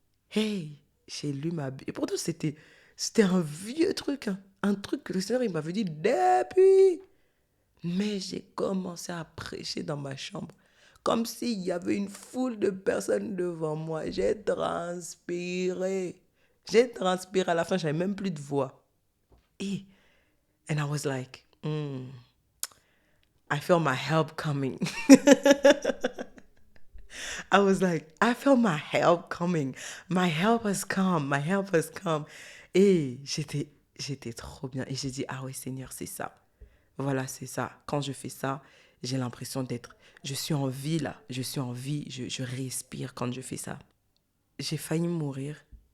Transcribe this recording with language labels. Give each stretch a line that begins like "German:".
French: Hey, j'ai lu ma Bible. Et pourtant, c'était un vieux truc, hein. Un truc que le Seigneur il m'avait dit depuis. Mais j'ai commencé à prêcher dans ma chambre. Comme s'il y avait une foule de personnes devant moi. J'ai transpiré. J'ai transpiré. À la fin, j'avais même plus de voix.
English: Et, and I was like, I feel my help coming. I was like, I feel my help coming. My help has come. My help has come.
French: Et j'étais trop bien. Et j'ai dit, ah oui, Seigneur, c'est ça. Voilà, c'est ça. Quand je fais ça, j'ai l'impression d'être... Je suis en vie, là. Je suis en vie. Je respire quand je fais ça. J'ai failli mourir.